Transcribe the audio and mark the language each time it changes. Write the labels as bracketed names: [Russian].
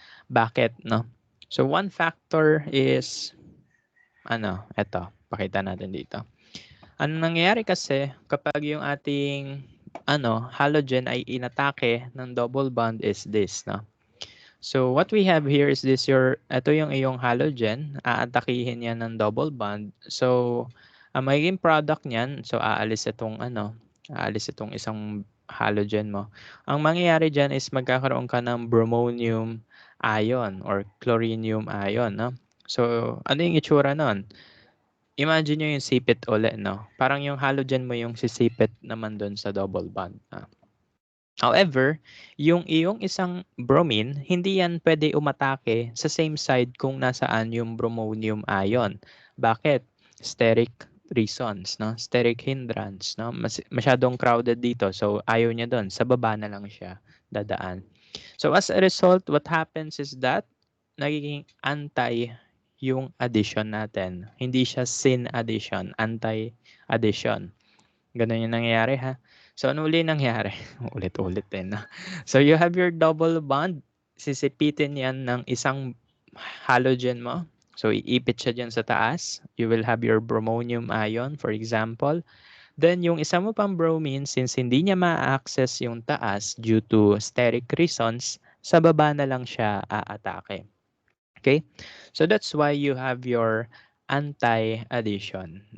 [Filipino] Bakit, no? [English] So one factor is [Filipino] eto, pakita natin dito. Ano nangyayari kasi kapag yung ating halogen ay inatake ng double bond is this, no? [English] So what we have here is this [Filipino] ito yung iyong halogen, aatakihin yan ng [English] double bond. [Filipino] So ang magiging product niyan, so aalis itong isang halogen mo. Ang mangyayari diyan is magkakaroon ka ng bromonium ion or chlorinium ion, no? So ano yung itsura nun? Imagine nyo yung sipit ulit, no? Parang yung halogen mo yung sisipit naman doon sa double bond. However, yung iyong isang bromine, hindi yan pwede umatake sa same side kung nasaan yung bromonium ion. Bakit? [English] Steric reasons, no? Steric hindrance, no? [Filipino] Masyadong crowded dito, so ayaw niya doon. Sa baba na lang siya dadaan. [English] So as a result, what happens is that [Filipino] nagiging anti yung addition natin. Hindi siya syn addition, anti-addition. Ganun yung nangyayari, ha? So, ano uli nangyayari? Ulit-ulit din. [English] So, you have your double bond. [Filipino] Sisipitin yan ng isang halogen mo. So, iipit siya dyan sa taas. [English] You will have your bromonium ion, for example. [Filipino] Then, yung isa mo pang bromine, since hindi niya ma-access yung taas [English] due to steric reasons, [Filipino] sa baba na lang siya aatake. [English] Okay? So that's why you have your anti-addition.